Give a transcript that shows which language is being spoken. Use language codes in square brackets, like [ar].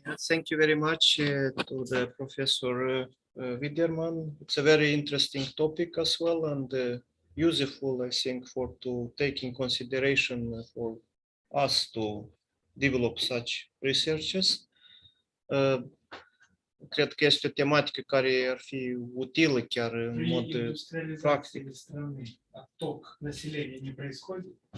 [en] Thank you very much to the Professor Widerman. It's a very interesting topic as well, and useful, I think, to take in consideration for us to develop such researches. [ro] cred că este o tematică care ar fi utilă chiar în mod practic. [ru] Ottok населения не происходит?